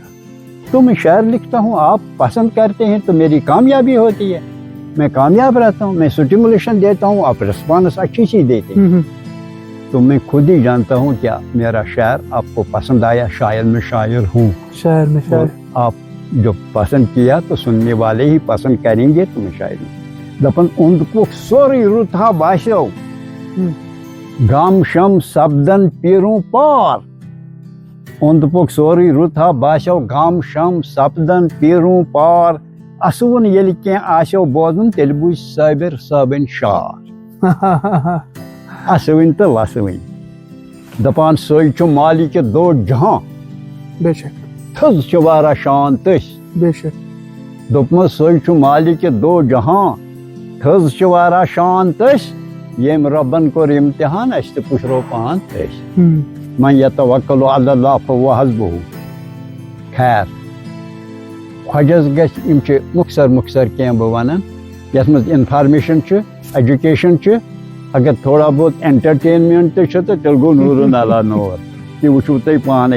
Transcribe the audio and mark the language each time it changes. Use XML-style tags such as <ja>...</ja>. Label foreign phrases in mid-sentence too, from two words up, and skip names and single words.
<ur>تو میں شعر لکھتا ہوں، آپ پسند کرتے ہیں تو میری کامیابی ہوتی ہے، میں کامیاب رہتا ہوں، میں سٹیمولیشن دیتا ہوں، آپ رسپانس اچھی سی دیتے ہیں، تو میں خود ہی جانتا ہوں کیا میرا شعر آپ کو پسند آیا، شاعر میں شاعر ہوں، شاعر میں شاعر۔ آپ جو پسند کیا تو سننے والے ہی پسند کریں گے تو میں شاعر ہوں۔</ur> <ks>دپن اوند پوک سوری رُتھا باسیو غم شم سپدن پیروں پار، اوند پوک سوری رُتھا باسیو غم شم سپدن پیروں پار، اسوُن ییٚلہِ کینٛہہ آسیو بوزُن تیٚلہِ بوٗزِ صابر صٲبٕنۍ شعر، اسوٕنۍ تہٕ لسوٕنۍ، دپان سۄے چھُ مالِکہِ دو جہاں، بے شک تھٔز چھِ واریاہ شان تٔسۍ، بے شک، دوٚپمَس سۄے چھُ مالِکہِ دو جہاں، تھٔز چھِ واریاہ شان تٔسۍ، ییٚمۍ رۄبن کوٚر اِمتحان اَسہِ تہِ پُشرو پان تٔسۍ،</ks> <ar>من یتوکل علی اللہ فہو حسبہ۔</ar> <ks>خیر خۄجس گژھِ، یِم چھِ مختصر کینٛہہ بہٕ وَنان یَتھ منٛز انفارمیشن چھِ، ایجوکیشن چھِ، اگر</ks> <ur>تھوڑا بہت</ur> <ks>انٹرٹینمنٹ تہِ چھُ تہٕ تیٚلہِ گوٚو نوٗرن علا نور، تہِ وٕچھِو تُہۍ پانے۔</ks>